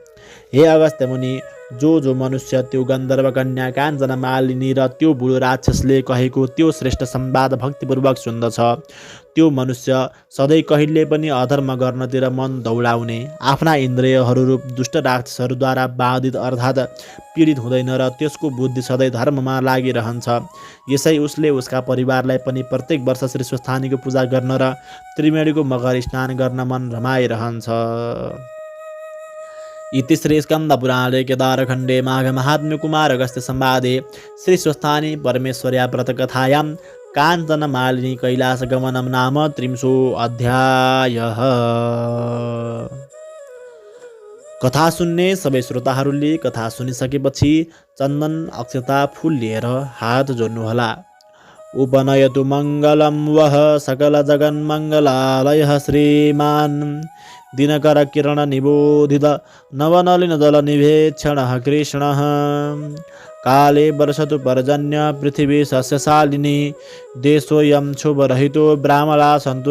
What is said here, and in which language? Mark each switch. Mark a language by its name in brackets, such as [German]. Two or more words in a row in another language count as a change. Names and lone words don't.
[Nepali] हे अगस्त्य मुनि, जो मनुष्य त्यो गन्धर्व कन्या काञ्चन मालिनी र त्यो बुढो राक्षसले कहेको त्यो श्रेष्ठ संवाद भक्तिपूर्वक सुन्दछ, त्यो मनुष्य सधैँ कहिले पनि अधर्म गर्नतिर मन दौडाउने, आफ्ना इन्द्रियहरू रूप दुष्ट राक्षसहरूद्वारा बाधित अर्थात् पीडित हुँदैन र त्यसको बुद्धि सधैँ धर्ममा लागिरहन्छ। यसै उसले उसका परिवारलाई पनि प्रत्येक वर्ष श्री स्वस्थानीको पूजा गर्न र त्रिवेणीको मकर स्नान गर्न मन रमाइरहन्छ। [Sanskrit] इति श्री स्कन्दपुराणे केदारखण्डे माघमाहात्म्य कुमार अगस्त्य संवादे श्री स्वस्थानी परमेश्वर्या व्रतकथायां काञ्चनमालिनी कैलासगमनं नाम 30 अध्यायः। [Nepali] कथा सुन्ने सबै श्रोताहरूले कथा सुनिसकेपछि चन्दन अक्षता फूल लिएर हात जोड्नुहोला। [Sanskrit] उपनयतु मङ्गलं वः सकल जगन्मङ्गलालयः श्रीमान् दिनकर किरण निबोधित नवनलिन दल निभेक्षणः कृष्णः काले वर्षतु पर्जन्य पृथिवी सस्यशालिनी देशोऽयं क्षोभरहितो ब्राह्मणा सन्तु